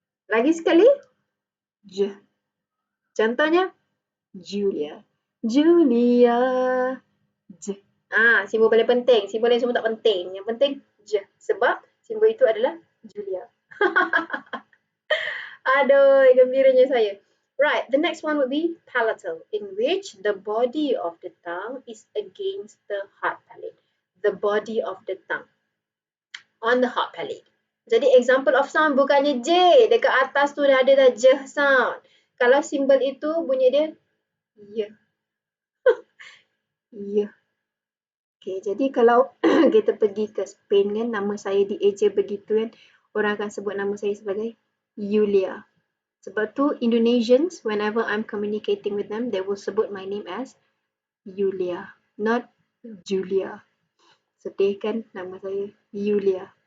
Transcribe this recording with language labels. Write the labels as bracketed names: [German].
[Malay] Lagi sekali, j. Contohnya, Julia. Julia. J. Simbol paling penting. Simbol yang semua tak penting. Yang penting, j. Sebab simbol itu adalah Julia. Aduh, gembiranya saya. [English] Right, the next one would be palatal, in which the body of the tongue is against the hard palate. The body of the tongue on the hard palate. [Malay] Jadi [English] example of sound [Malay] bukannya J, dekat atas tu dah ada dah [English] J sound. [Malay] Kalau simbol itu bunyi dia Y. Y. Okay, jadi kalau kita pergi ke Spain kan, nama saya dieja begitu kan, orang akan sebut nama saya sebagai Yulia. Sebab tu [English] Indonesians, whenever I'm communicating with them, they will [Malay] sebut [English] my name as Yulia, not Julia. [Malay] Sedih kan nama saya Yulia.